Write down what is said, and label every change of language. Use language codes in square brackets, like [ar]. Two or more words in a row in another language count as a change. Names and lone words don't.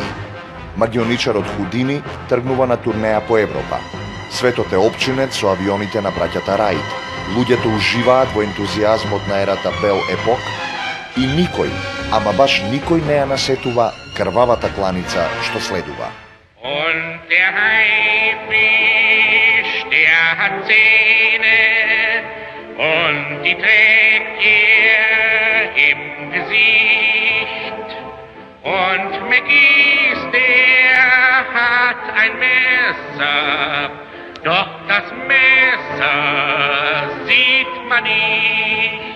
[mk] Магионичарот Худини тргнува на турнеја по Европа. Светот е опчинет со авионите на браќата Раид. Луѓето уживаат во ентузијазмот на ерата Бел Епок и никој, ама баш никој не ја насетува крвавата кланица што следува. [de] Und der Haifisch, der hat Zähne und die trägt er im Gesicht. Und McGee's, der hat ein Messer, doch das Messer sieht man nicht.